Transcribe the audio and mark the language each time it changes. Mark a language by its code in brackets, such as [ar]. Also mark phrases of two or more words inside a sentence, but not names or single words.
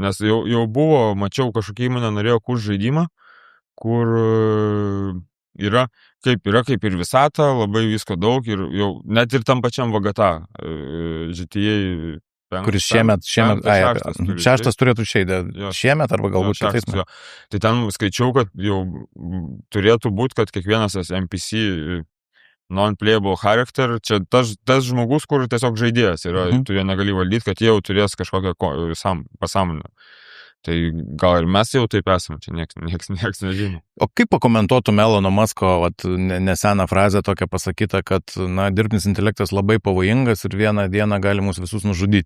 [lt] Nes jau buvo, mačiau, kažkokia įmonė norėjo kurti žaidimą, kur yra kaip ir visata, labai visko daug ir jau net ir tam pačiam VGTA GTA... Kuris šeštas turėtų išeiti. Šiemet arba galbūt kitais metais. Tai ten skaičiau, kad jau turėtų būti, kad kiekvienas NPC [en] non-playable character, [lt] čia tas žmogus, kur tiesiog žaidėjas yra, tu jo negali valdyti, kad jie jau turės kažkokią pasąmonę. Tai gal ir mes jau taip esame, čia nieks nežino. O kaip pakomentuotum Elono Musko neseną frazę tokią pasakytą, kad dirbtinis intelektas labai pavojingas ir vieną dieną gali mus visus nužudyti?